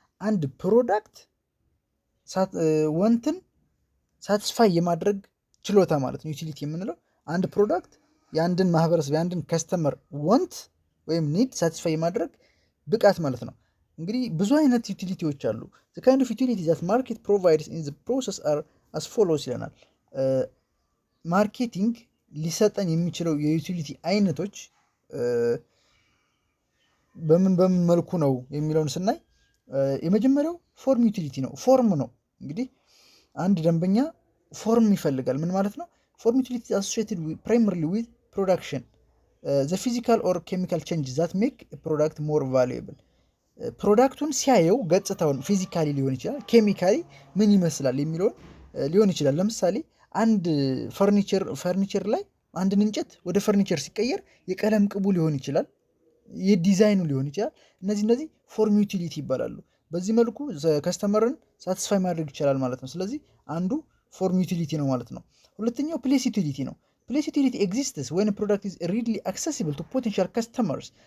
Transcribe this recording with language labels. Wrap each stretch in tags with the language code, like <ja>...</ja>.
<am>አንድ ፕሮዳክት ወንትን ሳቲስፋይ የማድረግ ችሎታ ማለት ነው። ዩቲሊቲ የምንለው አንድ ፕሮዳክት የአንድን ማህበረሰብ የአንድን ከስተመር ወንት ወይም ኒድ ሳቲስፋይ የማድረግ ብቃት ማለት ነው። እንግዲህ ብዙ አይነት ዩቲሊቲዎች አሉ።</am> <en>the kind of utility that market provides in the process are as follows</en> <am>ይለናል። ማርኬቲንግ ሊሰጠን የሚችለው የዩቲሊቲ አይነቶች በምን መልኩ ነው የሚለውን ስናይ የመጀመሪያው ፎርም ዩቲሊቲ ነው። ፎርም ነው። እንግዲህ አንድ ደንበኛ ፎርም ይፈልጋል። ምን ማለት ነው?</am> <en>ፎርም ዩቲሊቲ associated primarily with production, the physical or chemical changes that make a product more valuable.</en> <am>ፕሮዳክቱን ሲያየው ገጽታውን ፊዚካሊ ሊሆን ይችላል፣ ኬሚካሊ ምን ይመስላል የሚለውን ሊሆን ይችላል። ለምሳሌ አንድ ፈርኒቸር ላይ አንድን እንጨት ወደ ፈርኒቸር ሲቀየር የቀለም ቅቡ ሊሆን ይችላል፣ የዲዛይኑ ሊሆን ይችላል። እነዚህ ፎርም ዩቲሊቲ ይባላሉ። በዚህ መልኩ ከስተመርን ሳቲስፋይ ማድረግ ይችላል ማለት ነው። ስለዚህ አንዱ ፎርም ዩቲሊቲ ነው ማለት ነው። ሁለተኛው ፕሌስ ዩቲሊቲ ነው። ፕሌስ ዩቲሊቲ ኤግዚስትስ</am> <en>when a product is readily accessible to potential customers.</en>